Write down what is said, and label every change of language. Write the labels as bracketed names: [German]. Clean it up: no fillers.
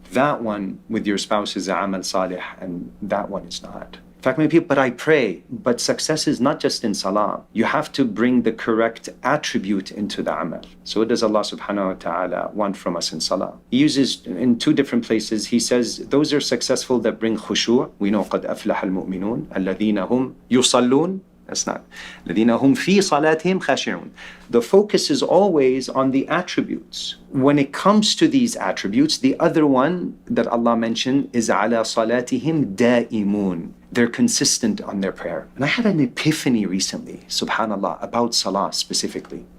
[English] That one with your spouse is amal salih, and that one is not. In fact, many people, but I pray. But success is not just in salah. You have to bring the correct attribute into the amal. So what does Allah subhanahu wa ta'ala want from us in salah? He uses in two different places. He says, those are successful that bring khushu'. We know [Arabic] قَدْ أَفْلَحَ الْمُؤْمِنُونَ الَّذِينَ هُمْ يُصَلُّونَ. [English] That's not. [Arabic] الَّذِينَ هُمْ فِي صَلَاتِهِمْ خَاشِعُونَ. [English] The focus is always on the attributes. When it comes to these attributes, the other one that Allah mentioned is [Arabic] عَلَى صَلَاتِهِمْ دَائِمُونَ. [English] They're consistent on their prayer. And I had an epiphany recently, subhanAllah, about salah specifically.